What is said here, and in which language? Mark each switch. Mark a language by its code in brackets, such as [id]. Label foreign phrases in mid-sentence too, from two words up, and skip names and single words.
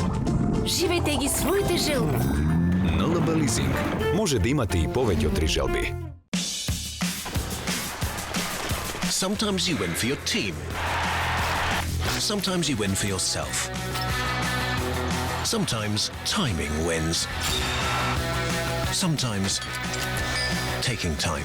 [mk] Живејте ги своите желби. НЛБ Лизинг може да имате и повеќе од 3 желби. [en] Sometimes you win for your team. Sometimes you win for yourself. Sometimes timing wins. Sometimes taking time.